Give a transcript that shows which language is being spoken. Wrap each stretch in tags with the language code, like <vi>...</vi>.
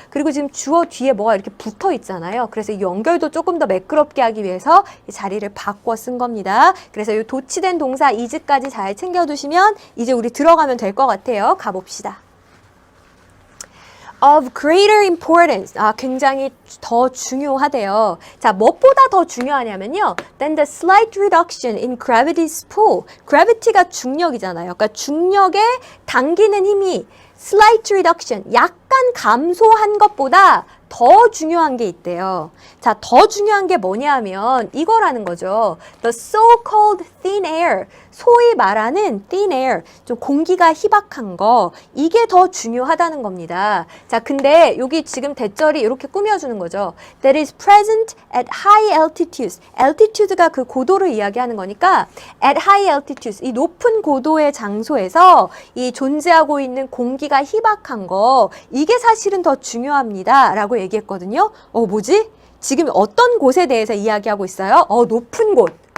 <ko>그리고 지금 주어 뒤에 뭐가 이렇게 붙어 있잖아요. 그래서 연결도 조금 더 매끄럽게 하기 위해서 이 자리를 바꿔 쓴 겁니다. 그래서 이 도치된 동사 is까지 잘 챙겨두시면 이제 우리 들어가면 될 것 같아요. 가봅시다.</ko> <en>of greater importance.</en> <ko>아, 굉장히 더 중요하대요. 자, 무엇보다 더 중요하냐면요.</ko> <en>than the slight reduction in gravity's pull.</en> <ko>gravity가 중력이잖아요. 그러니까 중력에 당기는 힘이</ko> <en>slight reduction,</en> <ko>약간 감소한 것보다 더 중요한 게 있대요. 자, 더 중요한 게 뭐냐 하면 이거라는 거죠.</ko> <en>The so-called thin air.</en> <ko>소위 말하는</ko> <en>thin air.</en> <ko>좀 공기가 희박한 거. 이게 더 중요하다는 겁니다. 자, 근데 여기 지금 대절이 이렇게 꾸며주는 거죠.</ko> <en>That is present at high altitudes.</en> <ko>altitude가 그 고도를 이야기하는 거니까</ko> <en>at high altitudes.</en> <ko>이 높은 고도의 장소에서 이 존재하고 있는 공기가 희박한 거. 이게 사실은 더 중요합니다. 라고 얘기했거든요. 뭐지? 지금 어떤 곳에 대해서 이야기하고 있어요? 높은 곳.</ko>